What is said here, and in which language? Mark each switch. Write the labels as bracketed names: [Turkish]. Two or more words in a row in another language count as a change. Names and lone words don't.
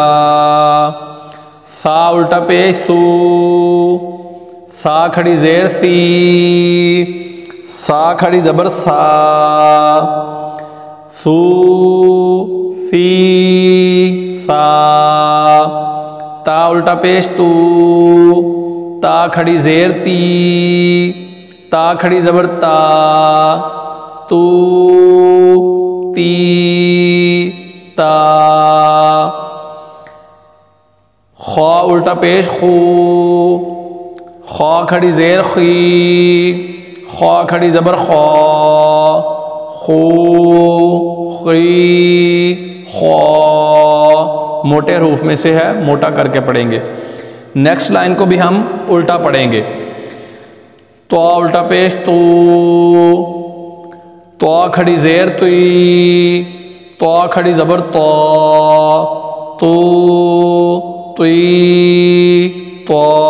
[Urdu] سا الٹا پیش سو، سا کھڑی زیر سی، سا کھڑی زبر سا، سو سی سا، تا الٹا پیش تو، تا کھڑی زیر تی، تا کھڑی زبر تا، تو تی تا، خوا الٹا پیش خو، خوا کھڑی زیر خی، خوا کھڑی زبر خوا، خو خی خوا، موٹے حروف میں سے ہے، موٹا کر کے پڑھیں گے۔ [English] next line [Urdu] کو بھی ہم الٹا پڑھیں گے، تو الٹا پیش تو، تو کھڑی زیر توئی، تو کھڑی زبر تو، تو توئی تو،